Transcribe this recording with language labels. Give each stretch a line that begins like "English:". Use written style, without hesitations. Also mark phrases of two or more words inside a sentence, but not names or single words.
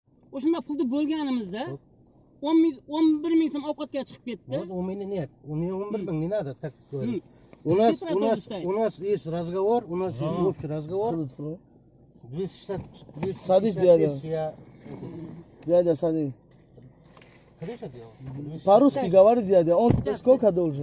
Uzbek: o'shanda pulni bo'lganimizda 11 ming so'm ovqatga chiqib ketdi.
Russian: Вот у меня нет. У меня 11 мing, не надо так говорить. У нас есть разговор, у нас есть общий разговор. 260 Садись, дядя. Дядя, садись. Крыша делал? По-русски говорит дядя, он сколько должен?